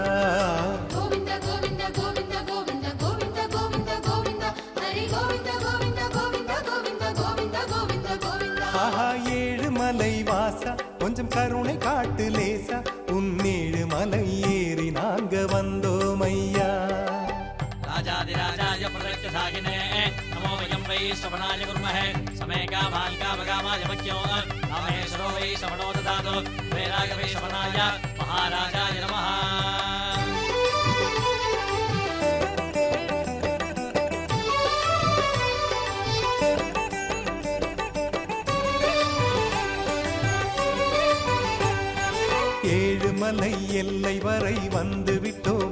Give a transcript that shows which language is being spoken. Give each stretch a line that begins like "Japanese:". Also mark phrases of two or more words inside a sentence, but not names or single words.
Tamil: கோவிந்த கோவிந்த கோவிந்த கோவிந்த கோவிந்த கோவிந்த கோவிந்த ஹரி கோவிந்த கோவிந்த கோவிந்த கோவிந்த கோவிந்த கோவிந்த கோவிந்த. ஆஹா ஏழு மலை வாசா கொஞ்சம் கருணை காட்டு லேசா உன்னேழு மலை ஏறி நாங்க வந்தோம் ஐயா.
Sanskrit: राजाधिराजाय प्रदक्षिणागिने नमो वयं वै श्रवणाय कुर्महे समे कामान् कामकामाय मह्यो रामेश्वरो वै श्रवणो ददातु वैराग वै श्रवणाय महाराजाय नमः.
Tamil: ஏழு மலை எல்லை வரை வந்து விட்டோம்